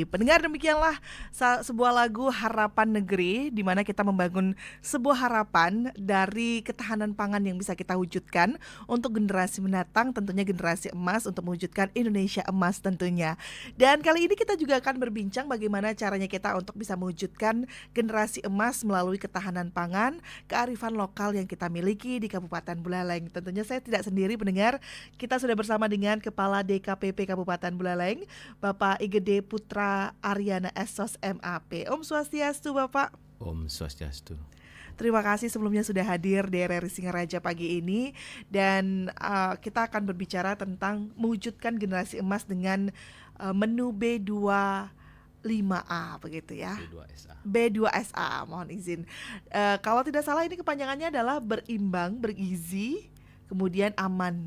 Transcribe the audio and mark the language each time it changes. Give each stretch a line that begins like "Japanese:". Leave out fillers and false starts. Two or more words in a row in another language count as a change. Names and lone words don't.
Indonesian: Pendengar, demikianlah sebuah lagu Harapan Negeri, di mana kita membangun sebuah harapan dari ketahanan pangan yang bisa kita wujudkan untuk generasi mendatang, tentunya generasi emas, untuk mewujudkan Indonesia emas tentunya. Dan kali ini kita juga akan berbincang bagaimana caranya kita untuk bisa mewujudkan generasi emas melalui ketahanan pangan, kearifan lokal yang kita miliki di Kabupaten Buleleng. Tentunya saya tidak sendiri, pendengar. Kita sudah bersama dengan Kepala DKPP Kabupaten Buleleng, Bapak Igede Putra Aryana Esos MAP.
Balinese: Om Swastiastu, Bapak. Om Swastiastu.
Indonesian: Terima kasih sebelumnya sudah hadir di RRI Singaraja pagi ini. Dan kita akan berbicara tentang mewujudkan generasi emas dengan menu B25A begitu ya. B2SA. B2SA, mohon izin. Kalau tidak salah ini kepanjangannya adalah berimbang, bergizi, kemudian aman.